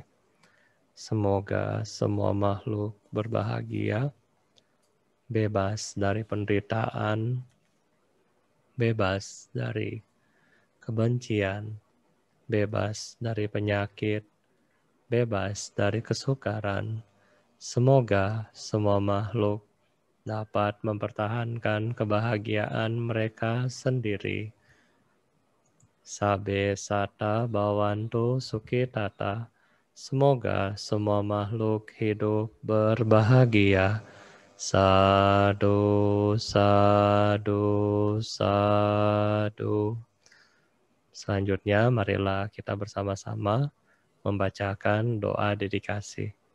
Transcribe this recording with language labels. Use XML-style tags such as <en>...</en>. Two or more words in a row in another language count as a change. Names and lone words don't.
<id>Semoga semua makhluk berbahagia, bebas dari penderitaan, bebas dari kebencian, bebas dari penyakit, bebas dari kesukaran. Semoga semua makhluk dapat mempertahankan kebahagiaan mereka sendiri.</id> <pi>Sabe sata bawantu sukitata.</pi> <id>Semoga semua makhluk hidup berbahagia.</id> <pi>Sadu, sadu, sadu.</pi> <id>Selanjutnya, marilah kita bersama-sama membacakan doa dedikasi.</id>